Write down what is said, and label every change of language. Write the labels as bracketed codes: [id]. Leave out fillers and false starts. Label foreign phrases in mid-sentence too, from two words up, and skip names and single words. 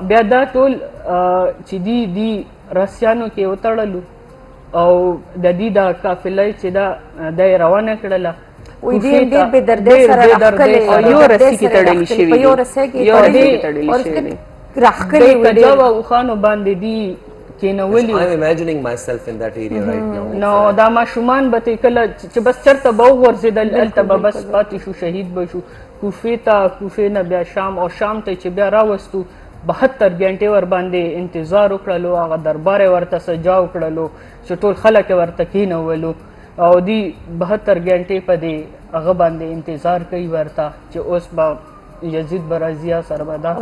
[ps] بیا دا ټول چې دی رسیانو کې وتړلو او د دې د قافله چې دا روانه کړله وی دی ډېر بې دردۍ سره راښکلې او یو رسۍ کې تړلې شوي په یو رسۍ کې یو تړلې رسۍ کې تړلې شوي دي راښکلې وي د کجاو اوښانو باندې دي کېنولي [en] I'm imagining myself in that area right now. [ps] نو دا ماشومان به کله چې بس چرته به وغورځېدل هلته به بس پاتې شو شهید به شو کوفې ته کوفې نه بیا شام او شام ته چې بیا راوستو 72 غنټې ور باندې انتظار وکړلو هغه دربار ورته سجا وکړلو چې ټول خلک ورته کېنولو او دی 72 غنټې په دې هغه باندې انتظار کوي ورته چې اوس به یزید برازیا سره به دا